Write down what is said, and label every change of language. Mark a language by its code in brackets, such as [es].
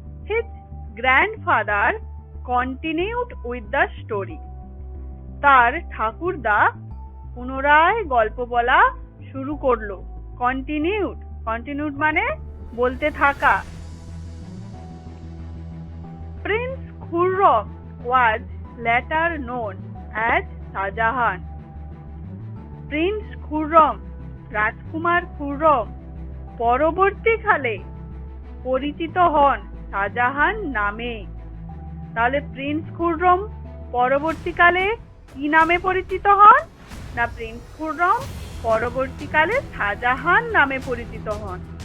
[en] His grandfather continued with the story. [bn] তার ঠাকুরদা পুনরায় গল্প বলা শুরু করলো। কন্টিনিউড মানে বলতে থাকা। [en] Prince Khurram was later known as Shahjahan. [bn] Prince Khurram, রাজকুমার খুররম, পরবর্তীকালে পরিচিত হন শাহজাহান নামে। তাহলে প্রিন্স খুররম পরবর্তীকালে কি নামে পরিচিত হন? না, প্রিন্স খুররম পরবর্তীকালে শাহজাহান নামে পরিচিত হন।